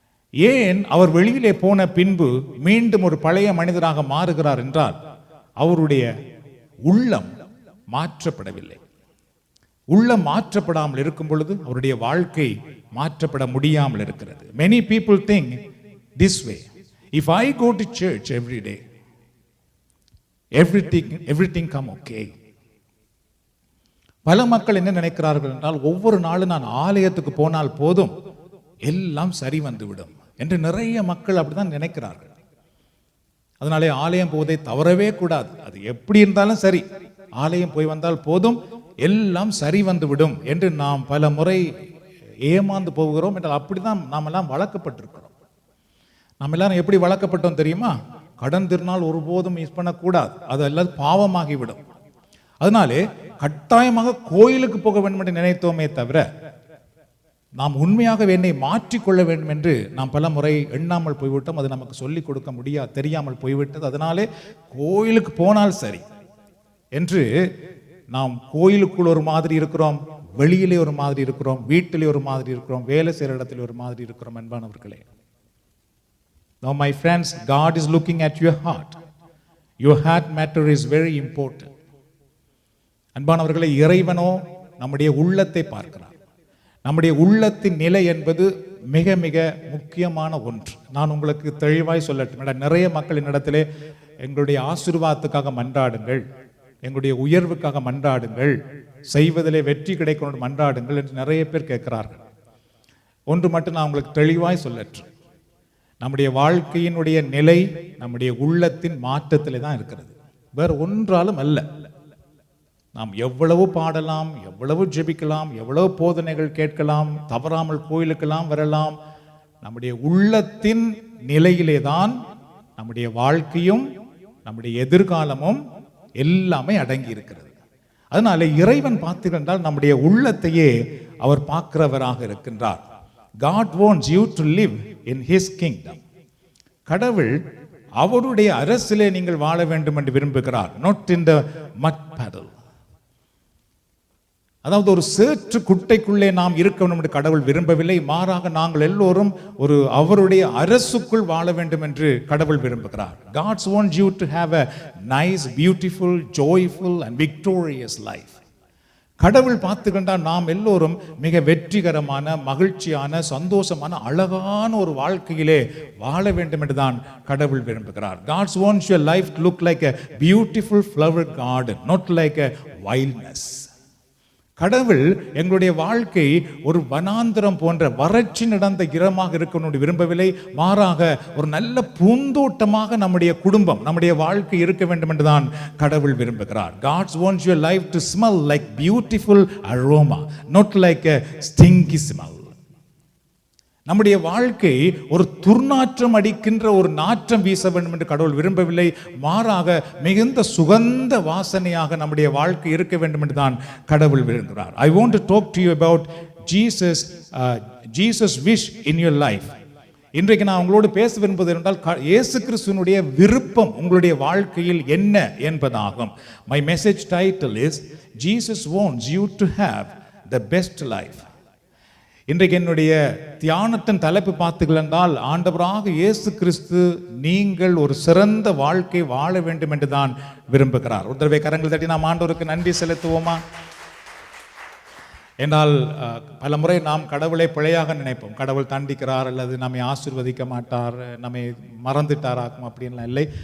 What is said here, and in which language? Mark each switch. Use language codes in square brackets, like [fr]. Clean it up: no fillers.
[ta] ஏன் அவர் வெளியிலே போன பின்பு மீண்டும் ஒரு பழைய மனிதராக மாறுகிறார் என்றால் அவருடைய உள்ளம் மாற்றப்படவில்லை. உள்ளம் மாற்றப்படாமல் இருக்கும் பொழுது அவருடைய வாழ்க்கை மாற்றப்பட முடியாமல் இருக்கிறது. [en] Many people think this way. If I go to church every day, everything come okay. [ta] பல மக்கள் என்ன நினைக்கிறார்கள் என்றால் ஒவ்வொரு நாளும் நான் ஆலயத்துக்கு போனால் போதும் எல்லாம் சரி வந்துவிடும் என்று நிறைய மக்கள் அப்படிதான் நினைக்கிறார்கள். அதனாலே ஆலயம் போவதை தவறவே கூடாது. அது எப்படி இருந்தாலும் சரி, ஆலயம் போய் வந்தால் போதும் எல்லாம் சரி வந்துவிடும் என்று நாம் பல முறை ஏமாந்து போகிறோம் என்றால் அப்படிதான் நாம் எல்லாம் வளர்க்கப்பட்டிருக்கிறோம். நாம் எல்லாரும் எப்படி வளர்க்கப்பட்டோம் தெரியுமா? கடன் திருநாள் ஒருபோதும் மிஸ் பண்ணக்கூடாது, அது எல்லாம் பாவமாகிவிடும். அதனாலே கட்டாயமாக கோயிலுக்கு போக வேண்டும் என்று நினைத்தோமே தவிர நாம் உண்மையாக என்னை மாற்றிக்கொள்ள வேண்டும் என்று நாம் பல முறை எண்ணாமல் போய்விட்டோம். அது நமக்கு சொல்லிக் கொடுக்க முடியாது, தெரியாமல் போய்விட்டது. அதனாலே கோயிலுக்கு போனால் சரி என்று நாம் கோயிலுக்குள் ஒரு மாதிரி இருக்கிறோம், வெளியிலே ஒரு மாதிரி இருக்கிறோம், வீட்டிலே ஒரு மாதிரி இருக்கிறோம், வேலை செய்கிற இடத்துல ஒரு மாதிரி இருக்கிறோம். அன்பானவர்களே, [en] now my friends, God is looking at your heart. Your heart matter is very important. [ta] அன்பானவர்களே, இறைவனோ நம்முடைய உள்ளத்தை பார்க்கிறார். நம்முடைய உள்ளத்தின் நிலை என்பது மிக மிக முக்கியமான ஒன்று. நான் உங்களுக்கு தெளிவாய் சொல்லட்டும். நிறைய மக்கள் என்னிடத்திலே எங்களுடைய ஆசீர்வாதத்துக்காக மன்றாடுங்கள், எங்களுடைய உயர்வுக்காக மன்றாடுங்கள், செய்வதிலே வெற்றி கிடைக்கணும் மன்றாடுங்கள் என்று நிறைய பேர் கேட்கிறார்கள். ஒன்று மட்டும் நான் உங்களுக்கு தெளிவாய் சொல்லட்டும். நம்முடைய வாழ்க்கையினுடைய நிலை நம்முடைய உள்ளத்தின் மாற்றத்திலே தான் இருக்கிறது, வேறு ஒன்றாலும் அல்ல. நாம் எவ்வளவு பாடலாம், எவ்வளவு ஜெபிக்கலாம், எவ்வளவு போதனைகள் கேட்கலாம், தவறாமல் கோயிலுக்கெல்லாம் வரலாம், நம்முடைய உள்ளத்தின் நிலையிலே தான் நம்முடைய வாழ்க்கையும் நம்முடைய எதிர்காலமும் எல்லாமே அடங்கி இருக்கிறது. அதனால இறைவன் பார்த்தீர்கள் நம்முடைய உள்ளத்தையே அவர் பார்க்கிறவராக இருக்கின்றார். [en] God wants you to live in his kingdom. [ta] கடவுள் அவருடைய அரசிலே நீங்கள் வாழ வேண்டும் என்று விரும்புகிறார். [en] not in the mud puddle. [ta] அதாவது ஒரு சேற்று குட்டைக்குள்ளே நாம் இருக்க வேண்டும் என்று கடவுள் விரும்பவில்லை. மாறாக நாங்கள் எல்லோரும் ஒரு அவருடைய அரசுக்குள் வாழ வேண்டும் என்று கடவுள் விரும்புகிறார். [en] God wants you to have a nice, beautiful, joyful and victorious life. [ta] கடவுள் பார்த்துக்கின்றால் நாம் எல்லோரும் மிக வெற்றிகரமான, மகிழ்ச்சியான, சந்தோஷமான, அழகான ஒரு வாழ்க்கையிலே வாழ வேண்டும் என்று தான் கடவுள் விரும்புகிறார். [en] God wants your life to look like a beautiful flower garden, not like a wilderness. [ta] கடவுள் எங்களுடைய வாழ்க்கை ஒரு வனாந்திரம் போன்ற வறட்சி நடந்த இடமாக இருக்கணும் விரும்பவில்லை. மாறாக ஒரு நல்ல பூந்தோட்டமாக நம்முடைய குடும்பம், நம்முடைய வாழ்க்கை இருக்க வேண்டும் என்றுதான் கடவுள் விரும்புகிறார். [en] God wants your life to smell like beautiful aroma, not like a stinky smell. [ta] நம்முடைய வாழ்க்கை ஒரு துர்நாற்றம் அடிக்கின்ற ஒரு நாற்றம் வீச வேண்டும் என்று கடவுள் விரும்பவில்லை. மாறாக மிகுந்த சுகந்த வாசனையாக நம்முடைய வாழ்க்கை இருக்க வேண்டும் என்று தான் கடவுள் விரும்புகிறார். [en] I want to talk to you about Jesus wish in your life. [ta] இன்றைக்கு நான் உங்களோடு பேச விரும்புவது என்றால் இயேசு கிறிஸ்துவினுடைய விருப்பம் உங்களுடைய வாழ்க்கையில் என்ன என்பதாகும். [en] My message title is Jesus wants you to have the best life. [ta] இன்றைக்கு என்னுடைய தியானத்தின் தலைப்பு பார்த்தீர்கள் என்றால், ஆண்டவராக இயேசு கிறிஸ்து நீங்கள் ஒரு சிறந்த வாழ்க்கை வாழ வேண்டும் என்று தான் விரும்புகிறார். ஒரு தடவை கரங்கள் தட்டி நாம் ஆண்டவருக்கு நன்றி செலுத்துவோமா? என்றால் பல முறை நாம் கடவுளை பிழையாக நினைப்போம். கடவுள் தண்டிக்கிறார் அல்லது நம்மை ஆசீர்வதிக்க மாட்டார், நம்மை மறந்துட்டாராக்கும் அப்படின்லாம் இல்லை.